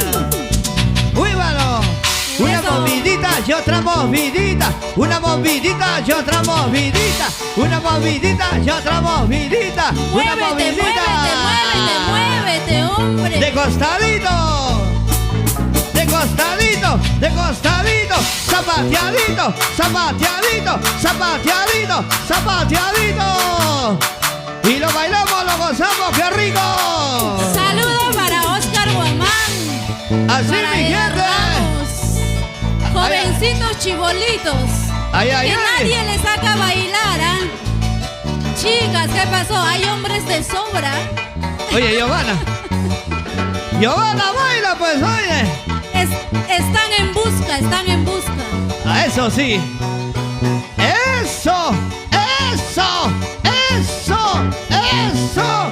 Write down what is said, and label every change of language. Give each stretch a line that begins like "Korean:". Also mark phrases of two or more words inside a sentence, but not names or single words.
Spanish: ¡Muévalo! Una Eso. movidita y otra movidita, una movidita y otra movidita, una movidita y otra movidita, una Muévete, movidita. muévete, muévete, hombre. De costadito, de costadito, de costadito, zapateadito, zapateadito, zapateadito, zapateadito. Y lo bailamos, lo gozamos, qué rico. Saludos para Oscar Guamán. Así Para mi Eder gente. Ramos. Jovencitos chibolitos. Ay, ay, Que ay. nadie les saca a bailar, ¿ah? Chicas, ¿qué pasó? Hay hombres de sobra. Oye, Giovanna. Giovanna, baila pues, oye. Están en busca, están en busca. A eso sí. Eso, eso, eso, eso.